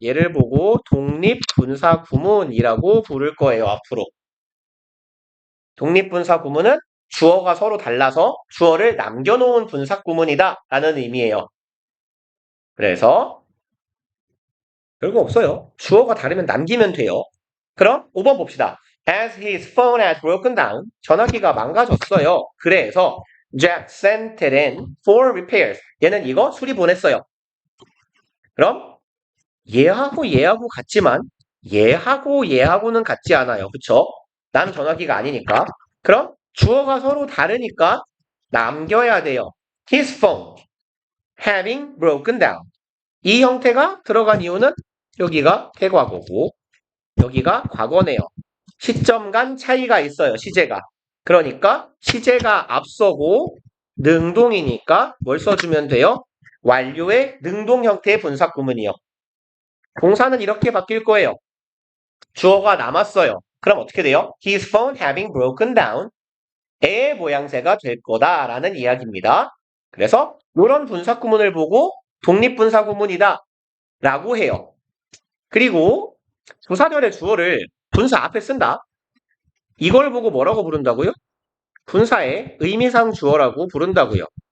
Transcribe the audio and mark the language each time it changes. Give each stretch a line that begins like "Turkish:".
Korean: 얘를 보고 독립분사구문이라고 부를 거예요, 앞으로. 독립분사구문은 주어가 서로 달라서 주어를 남겨놓은 분사구문이다 라는 의미예요. 그래서 별거 없어요. 주어가 다르면 남기면 돼요. 그럼 5번 봅시다.
English: As his phone had broken down,
Korean: 전화기가 망가졌어요. 그래서
English: Jack sent it in for repairs.
Korean: 얘는 이거 수리 보냈어요. 그럼 얘하고 같지만 얘하고는 같지 않아요. 그쵸? 나는 전화기가 아니니까. 그럼 주어가 서로 다르니까 남겨야 돼요.
English: His phone having broken down.
Korean: 이 형태가 들어간 이유는 여기가 태과거고 여기가 과거네요. 시점 간 차이가 있어요. 시제가. 그러니까 시제가 앞서고 능동이니까 뭘 써주면 돼요? 완료의 능동 형태의 분사구문이요. 동사는 이렇게 바뀔 거예요. 주어가 남았어요. 그럼 어떻게 돼요?
English: His phone having broken down.
Korean: 의 모양새가 될 거다라는 이야기입니다. 그래서 이런 분사구문을 보고 독립분사구문이다 라고 해요. 그리고 부사절의 주어를 분사 앞에 쓴다. 이걸 보고 뭐라고 부른다고요? 분사의 의미상 주어라고 부른다고요.